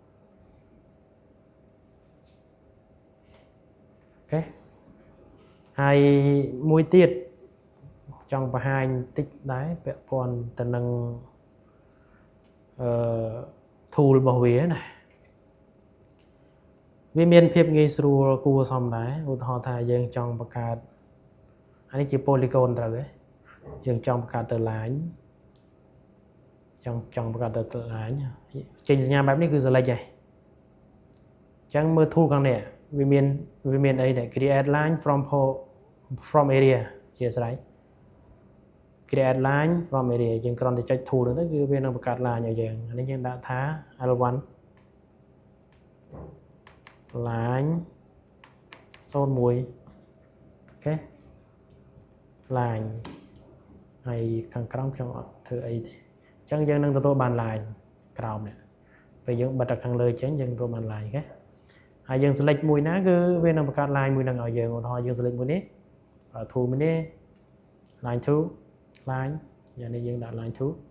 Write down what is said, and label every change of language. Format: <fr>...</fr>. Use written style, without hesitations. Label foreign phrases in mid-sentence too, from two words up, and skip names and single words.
<km>អូខេហើយមួយទៀតចង់បង្ហាញតិចដែរពាក់ព័ន្ធទៅនឹងtool របស់វាណាវាមានភាពងាយស្រួលគួរសមដែរឧទាហរណ៍ថាយើងចង់បង្កើតអានេះជា polygon ត្រូវទេយើងចង់បង្កើតទៅ line ចង់បង្កើតទៅ line ចេញសញ្ញាបែបនេះគឺ select ហើយអញ្ចឹងមើល tool ខាងនេះវាមានអីដែរ</km> <en>create line from area</en> <km>ជាស្រ័យ</km> <en>create line from area</en> <km>យើងគ្រាន់តែចុច tool ហ្នឹងទៅគឺវានឹងបង្កើត line ឲ្យយើងអានេះយើងដាក់ថា L1 line 01អូខេ line ហើយខាងក្រោមខ្ញុំអត់ធ្វើអីទេអញ្ចឹងយើងនឹងទទួលបាន line ក្រោមនេះពេលយើងបិទខាងលើចេញយើងទទួលបាន line អូខេហើយយើង select មួយណាគឺវានឹងបង្កើត line មួយហ្នឹងឲ្យយើងឧទាហរណ៍យើង select មួយនេះបើ tool មួយនេះ line 2 line យ៉ាងនេះយើងដាក់ line 2</km>